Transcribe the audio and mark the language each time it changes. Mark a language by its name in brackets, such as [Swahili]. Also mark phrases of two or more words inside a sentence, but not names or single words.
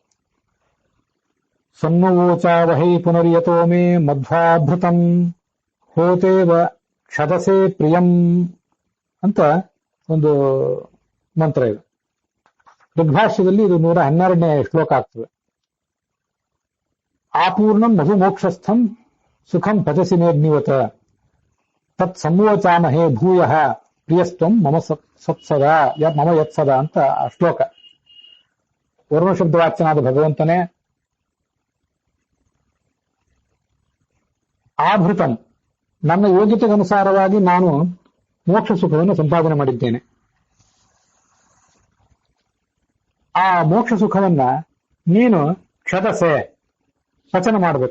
[Sanskrit] ಸನ್ನವೋಚಾವಹೈ ಪುನರ್ಯತೋ ಮೇ ಮಧ್ವಾಭೃತಂ ಹೋತೇವ ಕ್ಷದಸೆ ಪ್ರಿಯಂ [Kannada] ಅಂತ ಒಂದು ಮಂತ್ರ ಇದು. ಋಗ್ಭಾಷ್ಯದಲ್ಲಿ ಇದು 112ನೇ ಶ್ಲೋಕ ಆಗ್ತದೆ. [Sanskrit] ಆಪೂರ್ಣಂ ಮಧು ಮೋಕ್ಷಸ್ಥಂ ಸುಖಂ ಭಜಸಿ ಮೇಗ್ನಿವತ ತತ್ ಸಂವೋಚಾಮಹೇ ಭೂಯಃ ಪ್ರಿಯಸ್ತ್ವಂ ಮಮ ಸತ್ಸದಾ ಮಮ ಯತ್ಸದ [Kannada] ಅಂತ ಶ್ಲೋಕ. ವರುಣ ಶಬ್ದವಾಚ್ಯನಾದ ಭಗವಂತನೇ ಆಭೃತಂ ನನ್ನ ಯೋಗ್ಯತೆಗನುಸಾರವಾಗಿ ನಾನು ಮೋಕ್ಷ ಸುಖವನ್ನು ಸಂಪಾದನೆ ಮಾಡಿದ್ದೇನೆ. ಆ ಮೋಕ್ಷ ಸುಖವನ್ನ ನೀನು ಕ್ಷದಸೆ ಪಚನ ಮಾಡಬೇಕು.